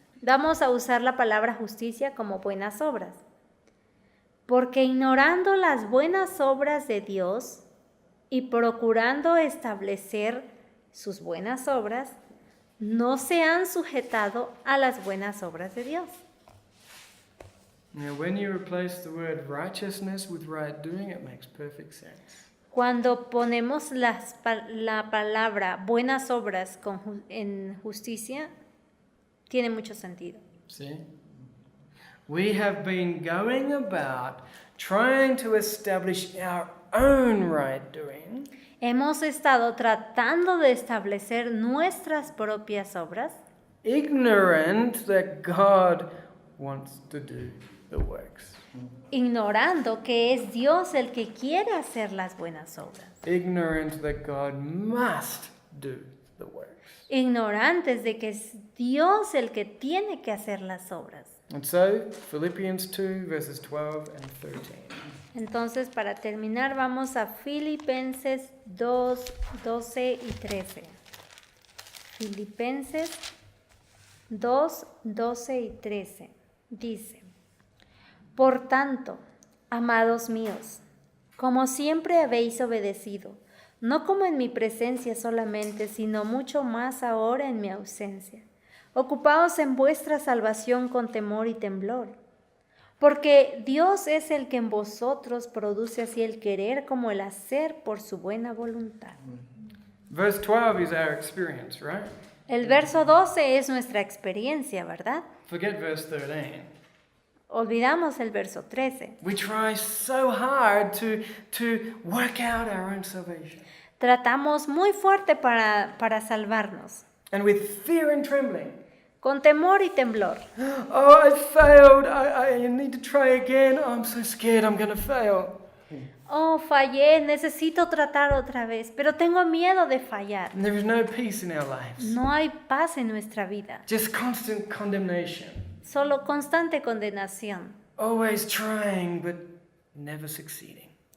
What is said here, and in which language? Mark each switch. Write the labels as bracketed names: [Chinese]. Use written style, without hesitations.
[Spanish] Vamos a usar la palabra justicia como buenas obras. Porque ignorando las buenas obras de Dios y procurando establecer sus buenas obras, no se han sujetado a las buenas obras de Dios. [English] Now when you replace the word righteousness with right doing, it makes perfect sense. [Spanish] Cuando ponemos la palabra buenas obras en justicia, tiene mucho sentido. [English] See? We have been going about trying to establish our own right doing. [Spanish] Hemos estado tratando de establecer nuestras propias obras, [English] ignorant that God wants to do the works. [Spanish] ignorando que es Dios el que quiere hacer las buenas obras. [English] Ignorant that God must do the works. [Spanish] Ignorantes de que es Dios el que tiene que hacer las obras. [English] And so, Philippians 2, verses 12 and 13. [Spanish] Entonces, para terminar, vamos a Filipenses 2, 12 y 13. Filipenses 2, 12 y 13. Dice: Por tanto, amados míos, como siempre habéis obedecido, no como en mi presencia solamente, sino mucho más ahora en mi ausencia, ocupaos en vuestra salvación con temor y temblor. Porque Dios es el que en vosotros produce así el querer como el hacer por su buena voluntad. [English] Verse 12 is our experience, right? [Spanish] El verso 12 es nuestra experiencia, ¿verdad? [English] Forget verse 13. [Spanish] Olvidamos el verso 13. [English] We try so hard to work out our own salvation. [Spanish] Tratamos muy fuerte para salvarnos, [English] And with fear and trembling. [Spanish] con temor y temblor. [English] Oh, I failed. I need to try again. Oh, I'm so scared I'm going to fail. [Spanish] Oh, fallé, necesito tratar otra vez, pero tengo miedo de fallar. [English] And there is no peace in our lives. [Spanish] No hay paz en nuestra vida, [English] Just constant condemnation. [Spanish] solo constante condenación. [English] Always trying, but never succeeding.